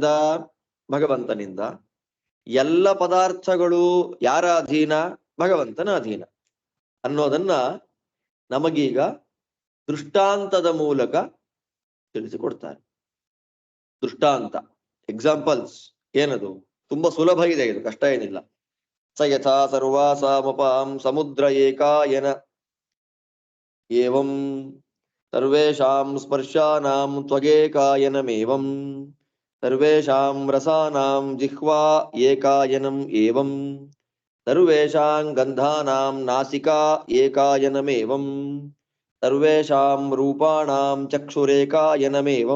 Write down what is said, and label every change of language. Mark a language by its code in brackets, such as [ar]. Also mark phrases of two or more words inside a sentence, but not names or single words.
[kn] ಭಗವಂತನಿಂದ. ಎಲ್ಲ ಪದಾರ್ಥಗಳು ಯಾರ ಅಧೀನ? ಭಗವಂತನ ಅಧೀನ ಅನ್ನೋದನ್ನ ನಮಗೀಗ ದೃಷ್ಟಾಂತದ ಮೂಲಕ ತಿಳಿಸಿಕೊಡ್ತಾರೆ. ದೃಷ್ಟಾಂತ, ಎಕ್ಸಾಂಪಲ್ಸ್. ಏನದು? ತುಂಬಾ ಸುಲಭ ಇದೆ ಇದು, ಕಷ್ಟ ಏನಿಲ್ಲ. [sa] ಸ ಯಥಾ ಸರ್ವಾಸಾಮಪಾಂ ಸಮುದ್ರ ಏಕಾಯನ ಏವಂ ಸರ್ವೇಷಾಂ ಸ್ಪರ್ಶಾನಾಂ ತ್ವಗೇಕಾಯನಮೇವಂ ಸರ್ವೇಷಾಂ ರಸಾನಾಂ ಜಿಹ್ವಾ ಏಕಾಯನಂ ಏವಂ ಸರ್ವೇಷಾಂ ಗಂಧಾನಾಂ ನಾಸಿಕಾ ಏಕಾಯನಮೇವಂ ಸರ್ವೇಷಾಂ ರೂಪಾಣಾಂ ಚಕ್ಷುರೇಕಾಯನಮೇವಂ